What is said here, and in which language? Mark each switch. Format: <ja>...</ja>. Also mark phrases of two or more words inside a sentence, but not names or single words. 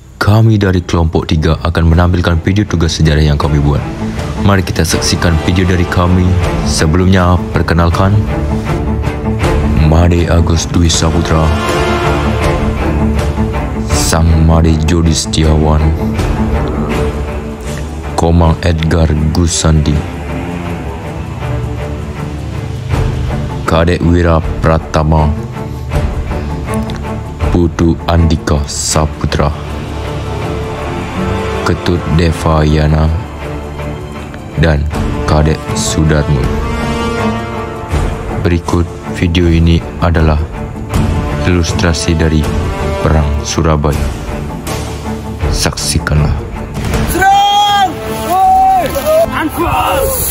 <id>kami dari kelompok 3 akan menampilkan video tugas sejarah yang kami buat. Mari kita saksikan video dari kami. Sebelumnya, perkenalkan Made Agus Dwi Saputra, Sang Made Jodi Setiawan, Komang Edgar Gusandi, Kadek Wira Pratama, Putu Andika Saputra, Ketut Devayana, dan Kadek Sudarmo. Berikut video ini adalah ilustrasi dari Perang Surabaya. Saksikanlah. Serang! Woi! Anfal!</id>